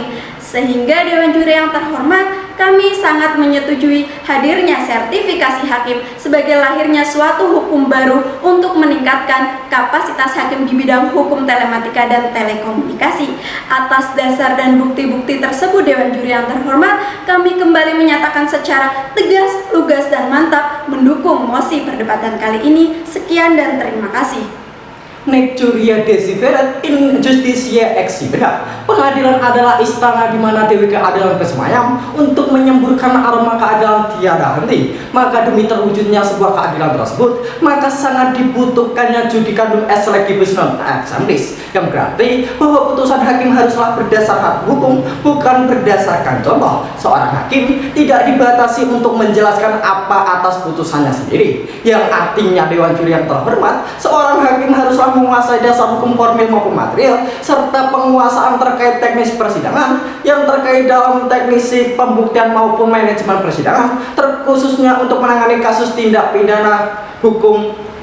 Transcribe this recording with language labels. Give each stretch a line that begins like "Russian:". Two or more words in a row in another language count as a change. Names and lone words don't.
Indonesian: Sehingga Dewan Juri yang terhormat, kami sangat menyetujui hadirnya sertifikasi hakim sebagai lahirnya suatu hukum baru untuk meningkatkan kapasitas hakim di bidang hukum telematika dan telekomunikasi. Atas dasar dan bukti-bukti tersebut Dewan Juri yang terhormat, kami kembali menyatakan secara tegas, lugas, dan mantap mendukung mosi perdebatan kali ini. Sekian dan terima kasih.
Latin: Nec curia desiderat in justitia exhibita.
Indonesian: Pengadilan adalah istana di mana dewi keadilan bersemayam untuk menyemburkan aroma keadilan tiada henti. Maka demi terwujudnya sebuah keadilan tersebut, maka sangat dibutuhkannya
Latin: judicandum est legibus non exemplis,
Indonesian: yang berarti bahwa putusan hakim haruslah berdasarkan hukum, bukan berdasarkan contoh. Seorang hakim tidak dibatasi untuk menjelaskan apa atas putusannya sendiri, yang artinya Dewan Juri yang terhormat, seorang hakim haruslah menguasai dasar hukum formil maupun material, serta penguasaan terkait teknis persidangan yang terkait dalam teknisi pembuktian maupun manajemen persidangan, terkhususnya untuk menangani kasus tindak pidana hukum telematika.